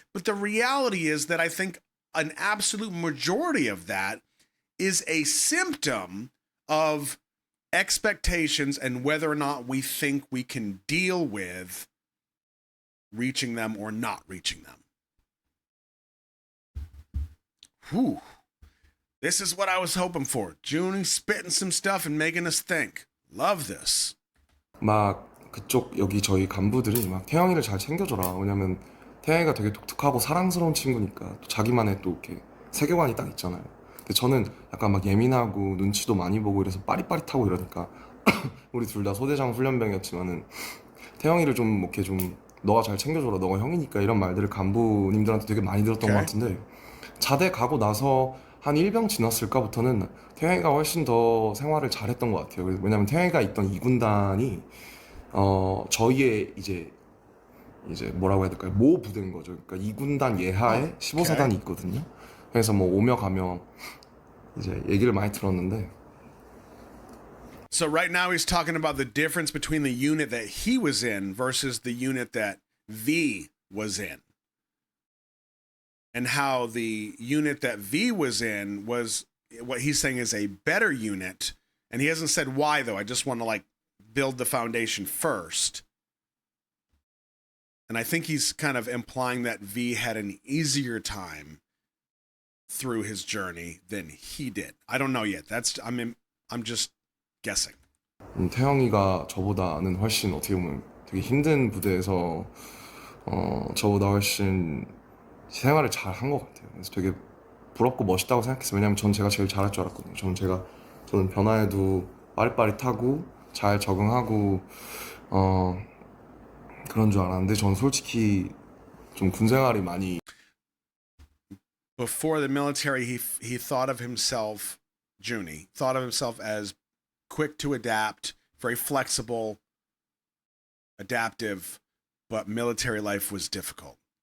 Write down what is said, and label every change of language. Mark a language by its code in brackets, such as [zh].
[en] But the reality is that I think an absolute majority of that is a symptom of expectations and whether or not we think we can deal with reaching them or not reaching them. Whew. This is what I was hoping for. June spitting some stuff and making us think. Love this. [ko] 막 그쪽 여기 저희 간부들이 막 태영이를 잘 챙겨줘라. 왜냐면 태영이가 되게 독특하고 사랑스러운 친구니까 또 자기만의 또 이렇게 세계관이 딱 있잖아요. 근데 저는 약간 막 예민하고 눈치도 많이 보고 이래서 빠릿빠릿하고 이러니까 우리 둘 다 소대장 훈련병이었지만은 태영이를 좀 이렇게 좀 너가 잘 챙겨줘라, 너가 형이니까 이런 말들을 간부님들한테 되게 많이 들었던 것 같은데 자대 가고 나서 한 1병 지났을까부터는 태영이가 훨씬 더 생활을 잘했던 것 같아요. 왜냐면 태영이가 있던 2군단이 저희의 이제 뭐라고 해야 될까요? 모 부대인 거죠. 그러니까 2군단 예하에 15사단이 있거든요. 그래서 뭐 오며 가며 이제 얘기를 많이 들었는데. [en] So right now he's talking about the difference between the unit that he was in versus the unit that V was in. And how the unit that V was in was what he's saying is a better unit. And he hasn't said why, though. I just want to like build the foundation first. And I think he's kind of implying that V had an easier time through his journey than he did. I don't know yet. I'm just guessing. [ko] 태영이가 저보다는 훨씬 어떻게 보면 되게 힘든 부대에서 저보다 훨씬 생활을 잘 한 것 같아요. 그래서 되게 부럽고 멋있다고 생각했어요. 왜냐면 전 제가 제일 잘할 줄 알았거든요. 저는 변화에도 빠릿빠릿하고 잘 적응하고 그런 줄 알았는데 전 솔직히 좀 군 생활이 많이. [en] Before the military, he thought of himself Junie thought of himself as quick to adapt, very flexible, adaptive, but military life was difficult.